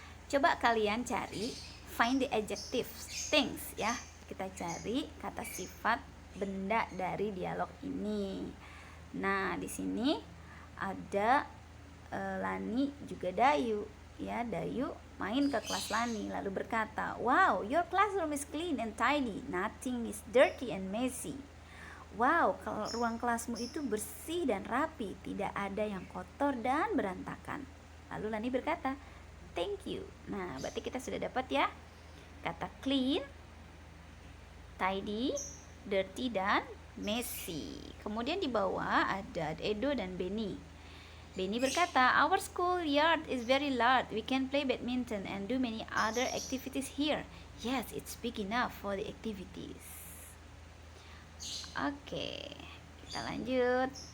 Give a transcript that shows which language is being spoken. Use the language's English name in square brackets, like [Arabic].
[Indonesian] Coba kalian cari [English] find the adjective things [Indonesian] ya. Kita cari kata sifat benda dari dialog ini. Nah, di sini ada Lani juga Dayu ya. Dayu main ke kelas Lani lalu berkata, [English] "Wow, your classroom is clean and tidy. Nothing is dirty and messy." [Indonesian] Wow, kalau ruang kelasmu itu bersih dan rapi, tidak ada yang kotor dan berantakan. Lalu Lani berkata, [English] "Thank you." [Indonesian] Nah, berarti kita sudah dapat ya kata clean, tidy, dirty, dan messy. Kemudian di bawah ada Edo dan Benny. Benny berkata, [English] "Our school yard is very large. We can play badminton and do many other activities here. Yes, it's big enough for the activities." [Indonesian] Oke, kita lanjut.